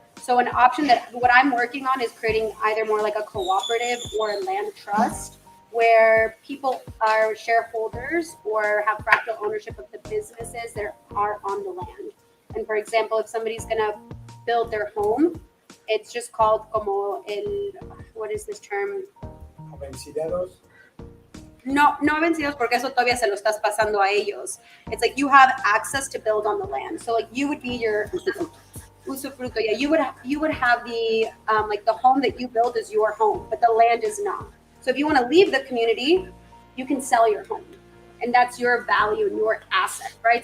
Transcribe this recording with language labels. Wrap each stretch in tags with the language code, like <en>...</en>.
<en>So an option that what I'm working on is creating either more like a cooperative or a land trust, where people are shareholders or have fractal ownership of the businesses that are on the land. And for example, if somebody's gonna build their home, it's just called como what is this term?</en> <es>Vencideros. No vencidos, porque eso todavía se lo estás pasando a ellos.</es> <en>It's like you have access to build on the land. So like you would be your usufructo. Yeah, you would have the like the home that you build is your home, but the land is not. So if you want to leave the community, you can sell your home, and that's your value and your asset, right?</en>